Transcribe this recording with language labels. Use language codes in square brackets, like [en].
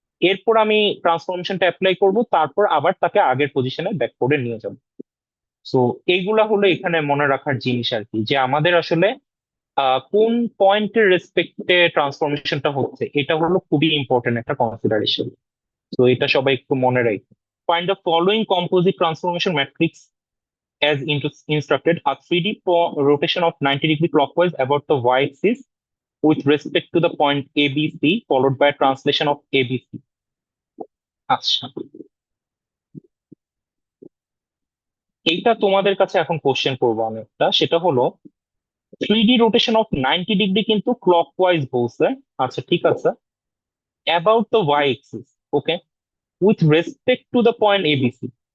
[bn] এরপর আমি ট্রান্সফরমেশনটা অ্যাপ্লাই করব, তারপর আবার তাকে আগের পজিশনে ব্যাক করে নিয়ে যাব। সো এইগুলা হলো এখানে মনে রাখার জিনিস আর কি, যে আমাদের আসলে কোন পয়েন্টের রেসপেক্টে ট্রান্সফরমেশনটা হচ্ছে, এটা হলো খুবই ইম্পর্টেন্ট একটা কনসিডারেশন। তো এটা সবাই একটু মনে রাখবে। [en] Find the following composite transformation matrix as instructed: a 3D rotation of 90-degree clockwise about the y-axis with respect to the point ABC, followed by a translation of ABC. [bn] আচ্ছা এইটা তোমাদের কাছে এখন কোশ্চেন করবো আমি একটা, সেটা হলো [en] 3D rotation of 90 degree [bn] কিন্তু ক্লকওয়াইজ বলছে। আচ্ছা ঠিক আছে, [en] About the Y axis, okay, with respect to the point ABC.